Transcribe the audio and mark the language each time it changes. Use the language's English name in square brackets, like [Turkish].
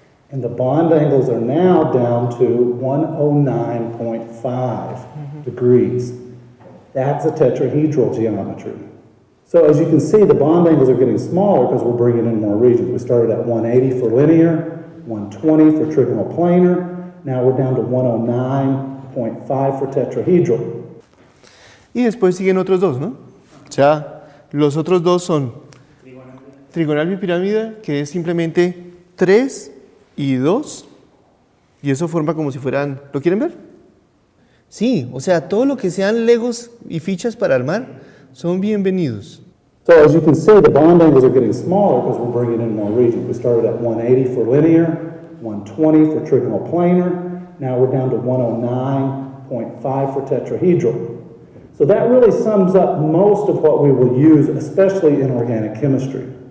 [English] And the bond angles are now down to 109.5 degrees. That's a tetrahedral geometry. So as you can see, the bond angles are getting smaller because we're bringing in more regions. We started at 180 for linear, 120 for trigonal planar. Now we're down to 109.5 for tetrahedral. [Spanish] Y después siguen otros dos, ¿no? O sea, los otros dos son trigonal bipirámide, que es simplemente 3 y 2, y eso forma como si fueran, ¿lo quieren ver? Sí, o sea, todo lo que sean legos y fichas para armar son bienvenidos. [English] So as you can see, the bond angles are getting smaller because we're bringing in more regions. We started at 180 for linear, 120 for trigonal planar. Now we're down to 109.5 for tetrahedral. So that really sums up most of what we will use, especially in organic chemistry.